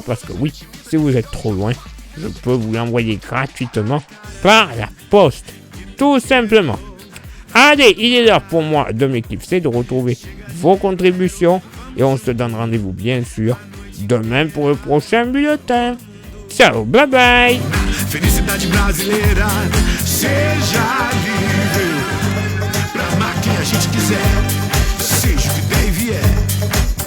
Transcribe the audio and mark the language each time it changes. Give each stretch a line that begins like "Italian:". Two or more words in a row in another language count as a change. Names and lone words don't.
French: Parce que oui, si vous êtes trop loin, je peux vous l'envoyer gratuitement par la poste. Tout simplement. Allez, il est l'heure pour moi de m'éclipser, de retrouver vos contributions. Et on se donne rendez-vous bien sûr demain pour le prochain bulletin.
English: Ciao, bye bye.
Portuguese: Felicidade brasileira, seja livre pra máquina gente quiser, seja o que der e vier.